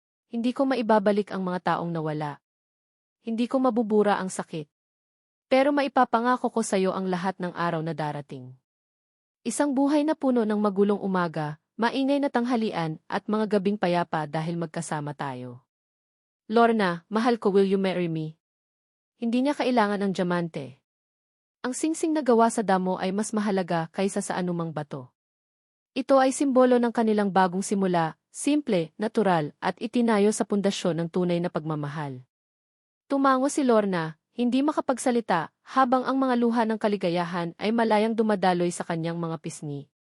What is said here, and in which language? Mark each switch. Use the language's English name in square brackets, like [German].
[Filipino] Hindi ko maibabalik ang mga taong nawala. Hindi ko mabubura ang sakit. Pero maipapangako ko sa iyo ang lahat ng araw na darating. Isang buhay na puno ng magulong umaga, maingay na tanghalian at mga gabing payapa dahil magkasama tayo. [English] Lorna, [Filipino] mahal ko, [English] will you marry me? [Filipino] Hindi niya kailangan ng diamante. Ang singsing na gawa sa damo ay mas mahalaga kaysa sa anumang bato. Ito ay simbolo ng kanilang bagong simula, simple, natural, at itinayo sa pundasyon ng tunay na pagmamahal. Tumango si Lorna, hindi makapagsalita, habang ang mga luha ng kaligayahan ay malayang dumadaloy sa kanyang mga pisngi.